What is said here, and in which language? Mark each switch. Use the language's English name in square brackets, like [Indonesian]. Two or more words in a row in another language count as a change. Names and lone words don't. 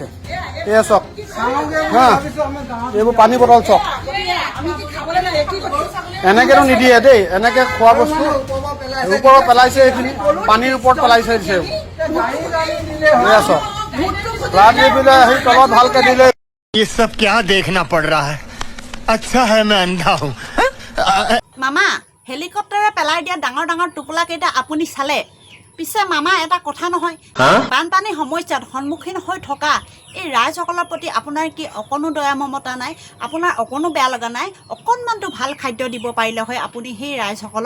[Assamese] এয়া চক, হা, এইবোৰ পানী বটল চক, এনেকেতো নিদিয়ে দেই, এনেকে খোৱা বস্তু ওপৰত পেলাইছে, এইখিনি পানীৰ ওপৰত পেলাইছে দিছে। এয়া চক, [English] flood relief [Assamese] আহি তলত ভালকে দিলে। [Hindi] ये सब क्या देखना पड़ रहा है? अच्छा है मैं अंधा हूँ। [Assamese] মামা, হেলিকপ্টাৰে পেলাই দিয়া ডাঙৰ ডাঙৰ টোপোলা কেইটা আপুনি চালে? পিছে মামা এটা কথা নহয়, বানপানী সমস্যাত সন্মুখীন হৈ থকা এই ৰাইজসকলৰ প্ৰতি আপোনাৰ কি অকণো দয়া মমতা নাই? আপোনাৰ অকণো বেয়া লগা নাই? অকণমানটো ভাল খাদ্য দিব পাৰিলে হয় আপুনি সেই ৰাইজসকলক।